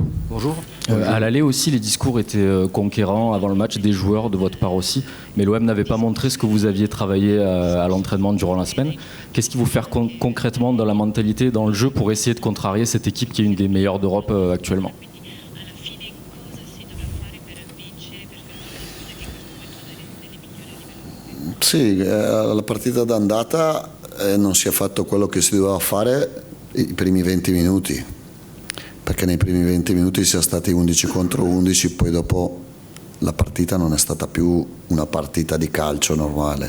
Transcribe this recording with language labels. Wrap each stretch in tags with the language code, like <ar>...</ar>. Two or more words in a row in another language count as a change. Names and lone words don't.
<fr>Bonjour. À l'aller aussi, les discours étaient conquérants avant le match, des joueurs de votre part aussi. Mais l'OM n'avait pas montré ce que vous aviez travaillé à l'entraînement durant la semaine. Qu'est-ce qui vous fait concrètement dans la mentalité, dans le jeu, pour essayer de contrarier cette équipe qui est une des meilleures d'Europe actuellement?</fr> <it>Sì, la partita d'andata non si è fatto quello che si doveva fare i primi 20 minuti, perché nei primi 20 minuti si è stati 11 contro 11, poi dopo la partita non è stata più una partita di calcio normale.</it>